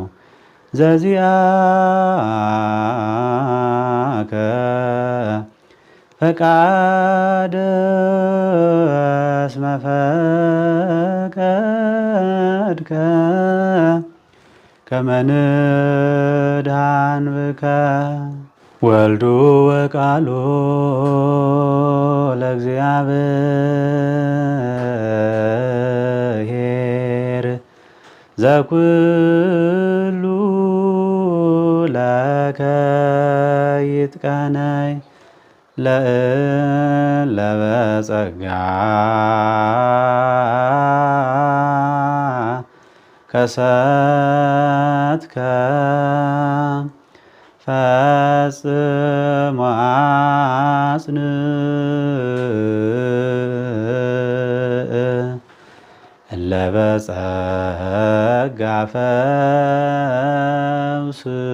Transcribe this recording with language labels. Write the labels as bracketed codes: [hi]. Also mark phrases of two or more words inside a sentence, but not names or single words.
[gez] ዘዚአከ ፈቃደ እስመ ፈቀድከ ከመ ንድኃን ብከ ወልዱ ወቃሎ ለእግዚአብሔር ዘኩሉ ለከ ይትቀነይ ለእለ በጸጋ ከሰትከ ፈጽሞ አጽንዕ እለ በጸጋ ፈውስ